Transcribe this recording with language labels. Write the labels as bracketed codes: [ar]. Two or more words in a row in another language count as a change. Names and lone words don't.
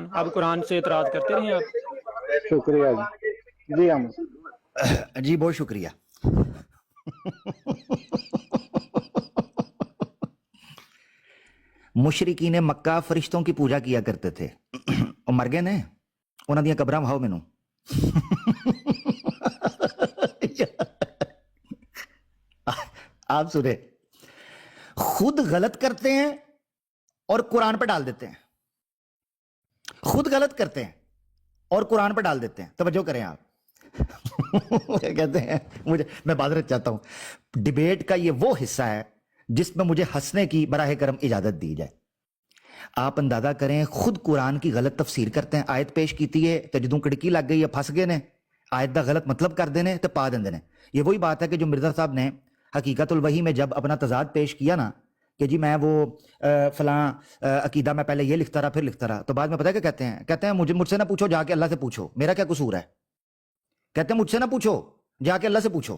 [ur] اب قرآن سے اعتراض کرتے رہیں آپ۔ شکریہ جی ہم جی بہت شکریہ۔ مشرکین مکہ فرشتوں کی پوجا کیا کرتے تھے، اور [pa] مر گئے نے، انہاں دیاں قبراں وہاؤ مینوں۔ [ur] آپ سنیں، خود غلط کرتے ہیں اور قرآن پہ ڈال دیتے ہیں، خود غلط کرتے ہیں اور قرآن پہ ڈال دیتے ہیں۔ توجہ کریں آپ، کہتے ہیں میں معذرت چاہتا ہوں، ڈیبیٹ کا یہ وہ حصہ ہے جس میں مجھے ہنسنے کی براہ کرم اجازت دی جائے۔ آپ اندازہ کریں، خود قرآن کی غلط تفسیر کرتے ہیں، [pa] آیت پیش کیتی ہے تے جدوں کڑکی لگ گئی ہے پھنس گئے نے، آیت دا غلط مطلب کر دینے تے پا دیندے نے۔ [ur] یہ وہی بات ہے کہ جو مرزا صاحب نے حقیقت الوحی میں جب اپنا تضاد پیش کیا نا کہ جی میں وہ فلاں عقیدہ میں پہلے یہ لکھتا رہا پھر لکھتا رہا، تو بعد میں پتہ ہے کیا کہتے ہیں مجھ سے نہ پوچھو، جا کے اللہ سے پوچھو، میرا کیا قصور ہے؟ کہتے ہیں مجھ سے نہ پوچھو، جا کے اللہ سے پوچھو۔